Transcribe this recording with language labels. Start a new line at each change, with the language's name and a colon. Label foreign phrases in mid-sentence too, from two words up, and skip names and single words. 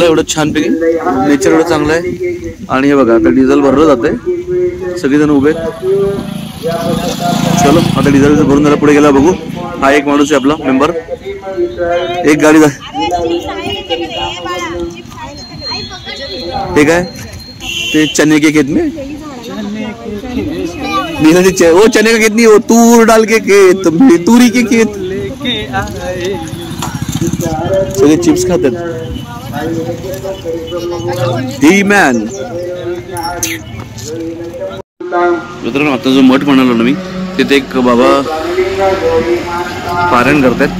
Marathi: एवढं छानपैकी नेचर एवढं चांगलं आहे. आणि हे बघा आता डिझेल भरलं जातंय, सगळेजण उभे. चलो आता डिझेल भरून जरा पुढे गेला बघू. हा एक माणूस आहे आपला मेंबर. एक गाडी हे काय ते
Hindi: चने के खेत में वो चने का खेत नहीं, वो तूर डाल के खेत, तूरी के खेत.
Marathi: सगळे चिप्स खातात. ही मॅन. मित्रांनो आता जो मठ म्हणालो ना मी, तिथे एक बाबा पारायण करतायत.